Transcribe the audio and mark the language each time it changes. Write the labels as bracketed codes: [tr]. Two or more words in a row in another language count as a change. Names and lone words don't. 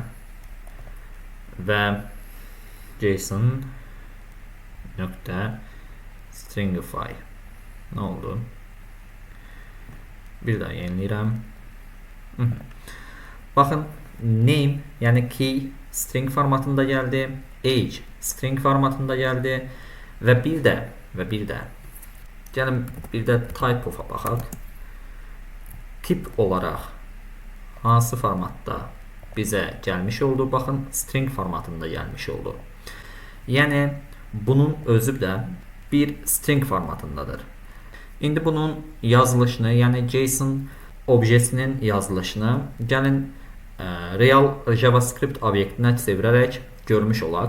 [az] Və JSON.stringify nə oldu? Bir daha yeniləyirəm. Baxın, name, yəni key string formatında gəldi, age string formatında gəldi və bir də gəlin bir də [en] type of- [az] a baxaq. Tip olaraq hansı formatda bizə gəlmiş oldu? Baxın, string formatında gəlmiş oldu. Yəni bunun özü də bir string formatındadır. İndi bunun yazılışını, yəni JSON obyektinin yazılışını gəlin real JavaScript obyektinə çevirərək görmüş olaq.